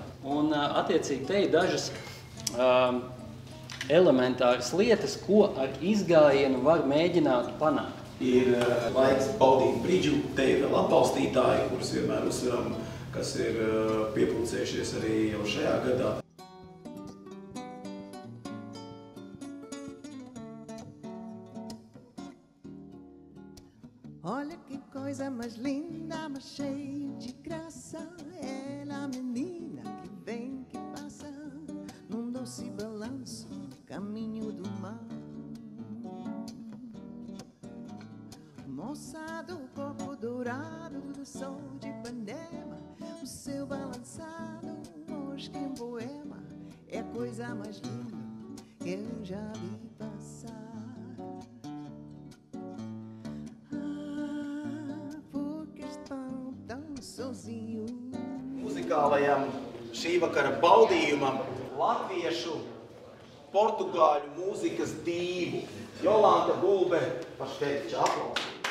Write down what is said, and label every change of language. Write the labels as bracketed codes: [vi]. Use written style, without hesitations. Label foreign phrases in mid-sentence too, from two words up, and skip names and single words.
[lv] Un attiecīgi te ir dažas elementāras lietas, ko ar izgājienu var mēģināt panākt. Ir laiks baudīt brīdžu, te ir vēl atbalstītāji, kurus vienmēr uzsveram, kas ir piepulcējušies arī jau šajā gadā. [pt] Olha que coisa mais linda, mais cheia de graça. Ela, menina que vem, que passa, num doce balanço, caminho do mar. Moça do corpo dourado do sol de Ipanema, o seu balançado, mosca em poema, é a coisa mais linda que eu já vi passar. [lv] Muzikālajam šī vakara baudījumam latviešu, portugāļu mūzikas dīvu Jolanta Bulbe pašteikšķi aplausīt.